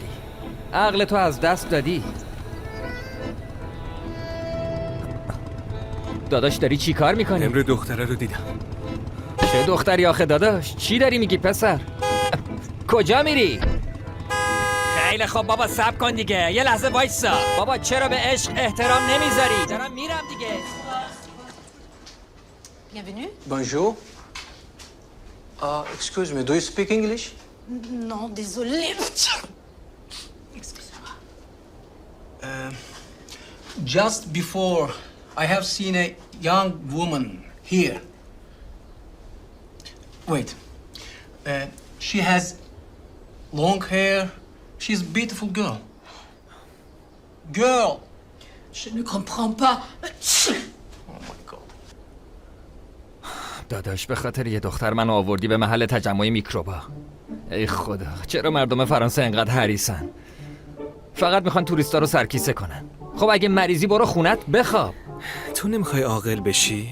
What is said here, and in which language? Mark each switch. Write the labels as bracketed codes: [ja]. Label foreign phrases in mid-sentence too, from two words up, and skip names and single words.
[fa] عقل تو از دست دادی. داداش داری چی کار میکنی؟ امروز دختره رو دیدم. چه دختری آخه داداش؟ چی داری میگی پسر؟ کجا میری؟ خیلی خب بابا صبر کن دیگه. یه لحظه وایسا. بابا چرا به عشق احترام نمیذاری؟ دارم میرم دیگه. [fr] Bienvenue. Bonjour. [en] Excuse me, do you speak English? [fr] Non, désolé. [en] Just before, I have seen a young woman here. Wait. She has long hair. She's a beautiful girl. Girl! [fr] Je ne comprends pas. [fa] داداش به خاطر یه دختر من آوردی به محل تجمع میکروبا. ای خدا، چرا مردم فرانسه انقدر حریصن؟ فقط میخوان توریستا رو سرکیسه کنن. خب اگه مریضی برو خونت بخواب. تو نمیخوای عاقل بشی؟